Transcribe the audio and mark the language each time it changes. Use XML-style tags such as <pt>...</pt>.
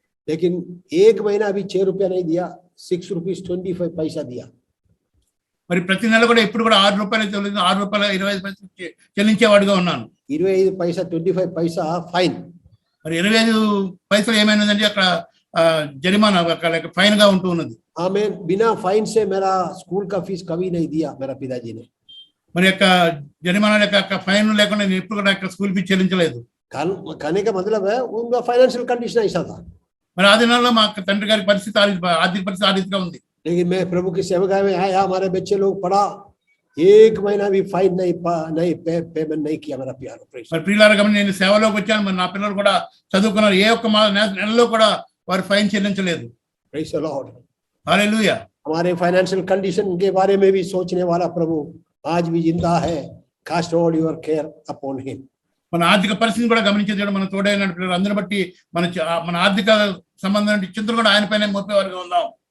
<hi>लेकिन एक महीना अभी 6 रुपया नहीं दिया, 6 रुपीज 25 पैसा दिया.</hi> <te>మరి ప్రతి నెల కూడా ఎప్పుడు కూడా 6 రూపాయలు చెల్లించి 6 రూపాయల 25 పైసలు చెల్లించేవాడిగా ఉన్నాను.</te> <hi>25 पैसा 25 पैसा फाइन.</hi> <te>మరి 25 పైసలు ఏమైందంటే అక్కడ జరిమానా ఫైన్ గా ఉంటూ ఉన్నది.</te> <hi>हमें बिना फाइन से मेरा स्कूल का फीस कभी नहीं दिया मेरा पिताजी ने.</hi> <te>మరి యొక్క జరిమానా యొక్క ఫైన్ లేకుండా నేను ఎప్పుడు కూడా స్కూల్ ఫీజు చెల్లించలేదు.</te> <hi>कहने का मतलब है उनका फाइनेंशियल कंडीशन ऐसा था.</hi> <te>మరి ఆ దినాల్లో మా తండ్రి గారి పరిస్థితి ఆర్థిక పరిస్థితి ఆ రీతిగా ఉంది.</te> <hi>लेकिन मैं प्रभु की सेवा में आया, हमारे बच्चे लोग पढ़ा, एक महीना भी फाइन नहीं पेमेंट नहीं किया मेरा प्यारो.</hi> <te>మరి ప్రియులారా గమని నేను సేవలోకి వచ్చాను, మరి నా పిల్లలు కూడా చదువుకున్నారు, ఏ ఒక్క నెలలో కూడా వారు ఫైన్ చెల్లించలేదు.</te> <en>Praise the lord.</en> <te>హల్లెలూయా.</te> <hi>हमारे फाइनेंशियल कंडीशन के बारे में भी सोचने वाला प्रभु आज भी जिंदा है.</hi> <en>Cast all your care upon him.</en> <te>మన ఆర్థిక పరిస్థితిని కూడా గమనించే దేవుడు మన తోడైన పిల్లలు అందరిని బట్టి మన ఆర్థిక సంబంధం చింతలు కూడా ఆయన పైన మోపేవారుగా ఉందాం.</te>